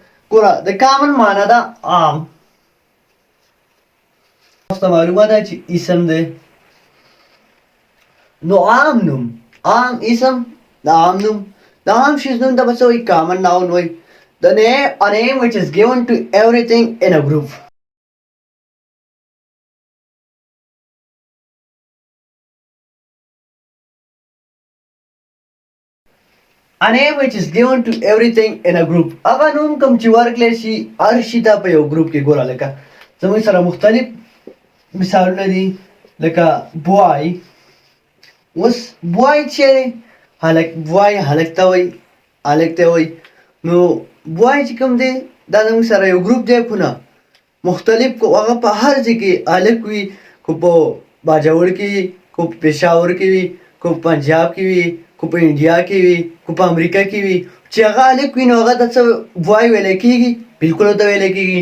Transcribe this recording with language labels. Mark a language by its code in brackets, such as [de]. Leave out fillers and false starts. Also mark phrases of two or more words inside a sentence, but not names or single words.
[ps] ګوره د کامن معنا ده عام. تاسو ته معلومه ده چې اسم دی نو عام نوم عام اسم د عام نوم د عام شیز نوم ته به څه وایي [en] common noun [ps] وایي. [en] A name which is given to everything in a group. A name which is given to everything in a group. [ps] هغه نوم کوم چې ورکړل شي هر شي ته په یو ګروپ کې. ګوره لکه زموږ سره مختلف مثالونه دي لکه بوای. اوس بوای چې هلک بوای هلک ته وایي هلک ته وایي. نو بوای چې کوم دی دا زموږ سره یو ګروپ دی خو نه مختلف کو هغه په هر ځای کې هلک وي کو په باجوړ کې وي کو په پېښور کې وي کو په پنجاب کې وي کو په انډیا کې وي کو په امریکا کې وي چې هغه هلک وي نو هغه ته څه بوای ویلی کېږي بلکل ورته ویلی کېږي.